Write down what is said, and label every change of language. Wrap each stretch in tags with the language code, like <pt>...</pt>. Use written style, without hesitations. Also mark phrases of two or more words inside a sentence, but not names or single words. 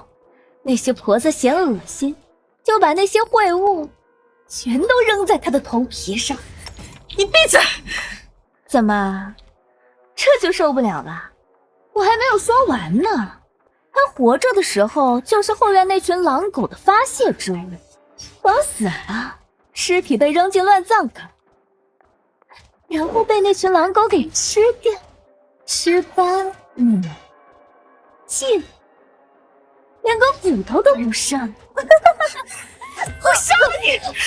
<zh>那些婆子嫌惡心，就把那些穢物全都扔在他的頭皮上。你閉嘴！怎麼，這就受不了了？我還沒有說完呢。他活着的時候就是後院那群狼狗的發洩之物，等死了，屍體被扔進亂葬崗，然後被那群狼狗給吃掉，吃乾抹淨，連個骨頭都不剩。我殺了你！</zh>